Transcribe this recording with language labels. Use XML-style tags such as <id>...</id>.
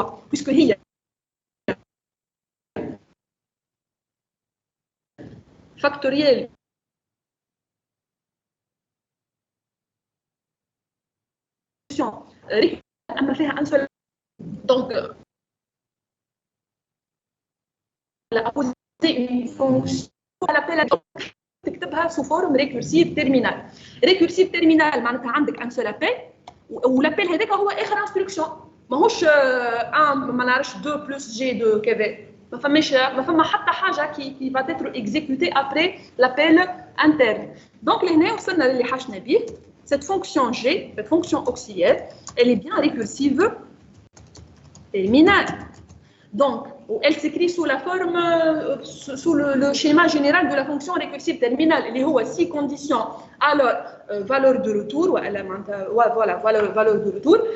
<fr>Puisque</fr> <ar>هي</ar> <fr>factoriel</fr> <ar>أما فيها</ar> <fr>un seul. Donc la poser une fonction à l'appel</fr> <ar>تكتبها</ar> <fr>sous forme récursive terminale. Récursive terminale</fr> <ar>معناتها عندك</ar> <fr>un seul appel</fr> <ar>والابل هذاك هو اخر انستركسيون ماهوش ما نعرفش 2 بلس جي 2 كذا. ما فما حتى حاجه كي</ar> <fr>va être exécutée après l'appel interne.</fr> <ar>Donc لهنا وصلنا للي حاشنا به.</ar> <fr>Cette fonction G, cette fonction auxiliaire, elle est bien récursive terminale. Donc, elle s'écrit sous la forme, sous le schéma général de la fonction récursive terminale. Il y a 6 conditions. Alors, valeur de retour, voilà, valeur de retour.</fr>